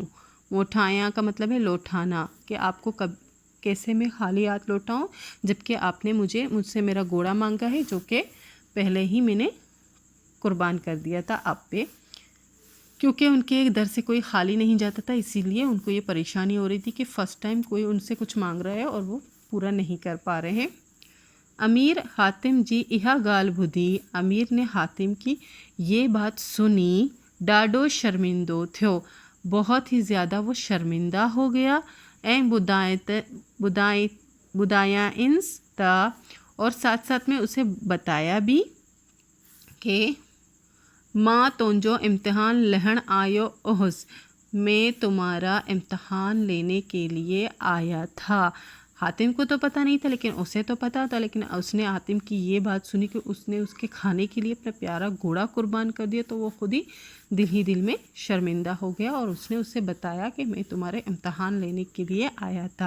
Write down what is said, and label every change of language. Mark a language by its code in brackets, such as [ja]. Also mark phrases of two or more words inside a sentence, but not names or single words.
[ur] موٹھایا کا مطلب ہے لوٹانا، کہ آپ کو کیسے میں خالی ہاتھ لوٹاؤں، جبکہ آپ نے مجھ سے میرا گھوڑا مانگا ہے، جو کہ پہلے ہی میں نے قربان کر دیا تھا آپ پہ. کیونکہ ان کے در سے کوئی خالی نہیں جاتا تھا، اسی لیے ان کو یہ پریشانی ہو رہی تھی کہ [en] first time [ur] کوئی ان سے کچھ مانگ رہا ہے اور وہ پورا نہیں کر پا رہے ہیں. [sd] अमीर हातिम जी इहा गाल बुधी, [ur] امیر نے حاتم کی یہ بات سنی. [sd] डाडो शर्मिंदो थो, [ur] بہت ہی زیادہ وہ شرمندہ ہو گیا. [sd] ऐं बुदाया इंस ता, [ur] اور ساتھ ساتھ میں اسے بتایا بھی کہ [sd] माँ तुंजो इम्तिहान लहण आयो ओहस, [ur] میں تمہارا امتحان لینے کے لیے آیا تھا. حاتم کو تو پتا نہیں تھا لیکن اسے تو پتا تھا، لیکن اس نے حاتم کی یہ بات سنی کہ اس نے اس کے کھانے کے لیے اپنا پیارا گھوڑا قربان کر دیا، تو وہ خود ہی دل میں شرمندہ ہو گیا اور اس نے اس سے بتایا کہ میں تمہارے امتحان لینے کے لیے آیا تھا.